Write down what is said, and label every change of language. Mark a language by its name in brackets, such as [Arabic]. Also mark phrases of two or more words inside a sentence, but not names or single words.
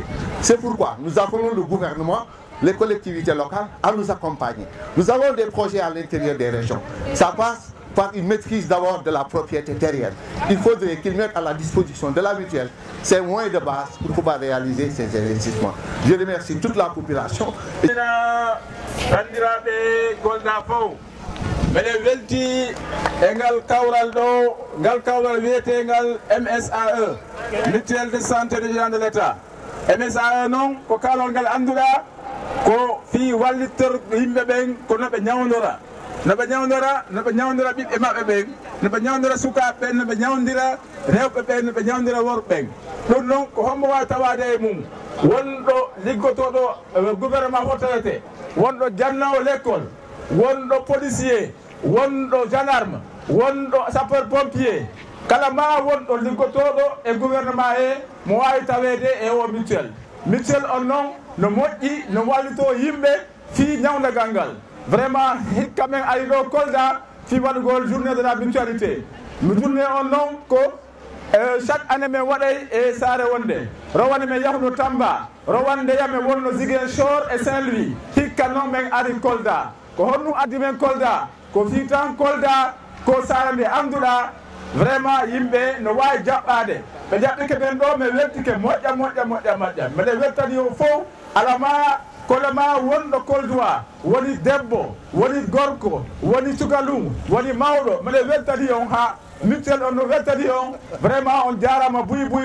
[French] C'est pourquoi nous appelons le gouvernement, les collectivités locales à nous accompagner. Nous avons des projets à l'intérieur des régions. Ça passe par une maîtrise d'abord de la propriété terrienne. Il faudrait qu'ils mettent à la disposition de la mutuelle ces moyens de base pour pouvoir réaliser ces investissements. Je remercie toute la population. [Fula] Mene welti e ngal kawral ɗo ngal kawral wiyetengal MSAE [French] mutuelle de santé régionale de l'État. [Fula] MSAE noon ko kalol ngal annduɗa ko fi wallitor yimɓe ɓen ko noɓe ñawdora noɓe ñawdora ɓiɓɓe maɓɓe ɓen noɓe ñawdora sukaɓe ɓen noɓe ñawdira rewɓe ɓen noɓe ñawdira worɓe ɓen ɗum noon ko hombo wawi tawade e mum wonɗo liggotoɗo gouvernement hotorete wonɗo jannowo l'école wonɗo policier wonɗo gendarme wonɗo [French] sapeur pompier [Fula] kala ma wonɗo liggotoɗo e gouvernement he mo wawi tawede e o mutuelle on noon no moƴƴi no wallito yimɓe fi ñawdagal ngal vraiment hikka men ari ɗo Kolda fi waɗugol [French] journée de la mutualité [Fula] journée on noon ko [French] chaque année [Fula] men waɗay e saare wonde rowane men yahno Tamba rowande yamen wonno Ziguinchor e Saint-Louis hikka noon men ari Kolda ko honnu addi men Kolda ko fi tan Kolda ko saare nde annduɗa vraiment yimɓe no wawi jaɓɓade ɓe jaɓɓike ɓen ɗo mi weltike moƴƴa mbeɗe weltani o fof alama kolema wonɗo Koldoa woni debbo woni gorko woni cukalum woni mawɗo mbeɗe weltani on ha mutuelle on no weltani on vraiment on jarama buy